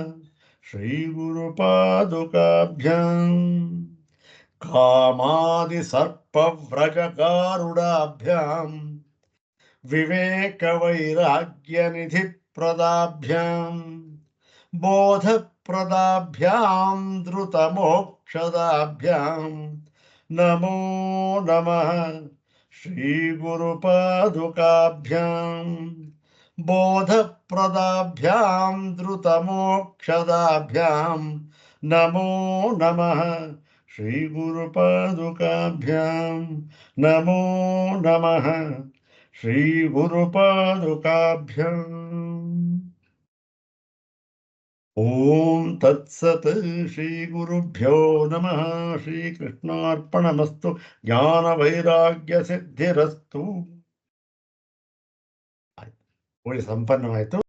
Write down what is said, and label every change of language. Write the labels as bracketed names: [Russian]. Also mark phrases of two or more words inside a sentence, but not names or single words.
[Sanskrit] ಶ್ರೀಗುರುಪಾದುಕಾಭ್ಯಾಂ ಕಾಮಾದಿಸರ್ಪವ್ರಜಗಾರುಡಾಭ್ಯಾಂ ವಿವೇಕವೈರಾಗ್ಯನಿಧಿಪ್ರದಾಭ್ಯಾಂ ಬೋಧಪ್ರದಾಭ್ಯಾಂ ಧೃತಮೋಕ್ಷದಾಭ್ಯಾಂ ನಮೋ ನಮಃ ಶ್ರೀಗುರುಪಾದುಕಾಭ್ಯಾಂ ಬೋಧಪ್ರದಾಭ್ಯಾಂ ಧೃತಮೋಕ್ಷದಾಭ್ಯಾಂ ನಮೋ ನಮಃ ಶ್ರೀಗುರುಪಾದುಕಾಭ್ಯಾಂ ನಮೋ ನಮಃ ಶ್ರೀಗುರುಪಾದುಕಾಭ್ಯಾಂ ಓಂ ತತ್ಸತ್ ಶ್ರೀ ಗುರುಭ್ಯೋ ನಮಃ ಶ್ರೀಕೃಷ್ಣಾರ್ಪಣಮಸ್ತು ಜ್ಞಾನ ವೈರಾಗ್ಯ ಸಿದ್ಧಿರಸ್ತು. [Kannada] ಹೋಳಿ ಸಂಪನ್ನವಾಯಿತು.